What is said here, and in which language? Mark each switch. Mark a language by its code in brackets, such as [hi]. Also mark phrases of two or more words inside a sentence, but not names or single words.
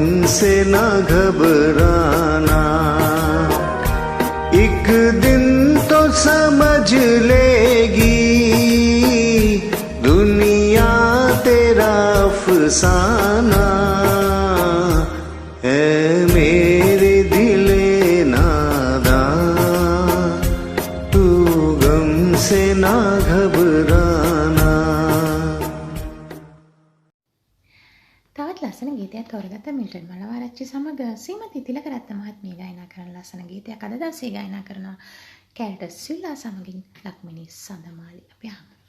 [hi] से ना घबराना, एक दिन तो समझ लेगी दुनिया तेरा अफसाना। है मेरे दिले नादान, तू गम से ना घबराना। [si] තවත් ලස්සන ගීතයක් තෝරගත්ත මිල්ටන් මලවආරච්චි සමග සීමති තිලකරත්න මහත්මිය ගායනා කරන ලස්සන ගීතයක් අද දවසේ ගායනා කරනවා කැරට සිල්ලා සමගින් ලක්මිනී සඳමාලි. අපි අහමු.